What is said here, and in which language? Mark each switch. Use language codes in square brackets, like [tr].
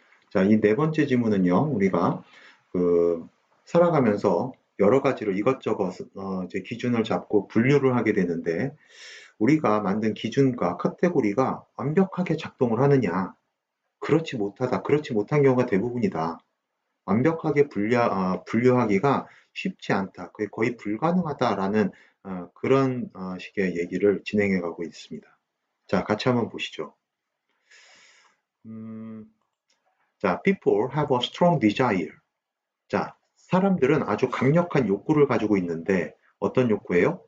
[ko] 자, 이 네 번째 지문은요, 우리가 살아가면서 여러 가지로 이것저것 이제 기준을 잡고 분류를 하게 되는데, 우리가 만든 기준과 카테고리가 완벽하게 작동을 하느냐? 그렇지 못한 경우가 대부분이다. 완벽하게 분류하기가 쉽지 않다. 거의 불가능하다라는 그런 식의 얘기를 진행해 가고 있습니다. 자, 같이 한번 보시죠. [en] 자, people have a strong desire. [ko] 자, 사람들은 아주 강력한 욕구를 가지고 있는데 어떤 욕구예요?